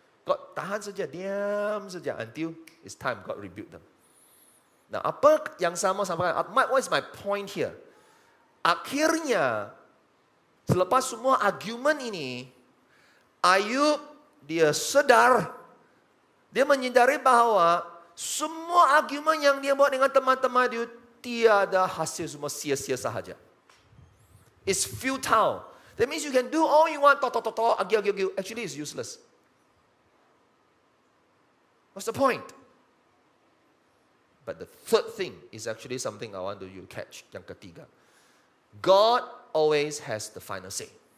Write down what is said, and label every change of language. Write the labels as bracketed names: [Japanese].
[English] God [Malay] tahan saja, diam saja [English] until it's time God rebuked them. [Malay] Nah, apa yang sama sampaikan? [English] What is my point here? [Malay] Akhirnya selepas semua argumen ini, Ayub dia sadar, dia menyadari bahwa semua argumen yang dia buat dengan teman-teman dia tiada hasil, semua sia-sia sahaja. [English] It's futile. That means you can do all you want, argue. Actually, it's useless. What's the point? But the third thing is actually something I want you to catch. [Malay] Yang ketiga, [English] God always has the final say.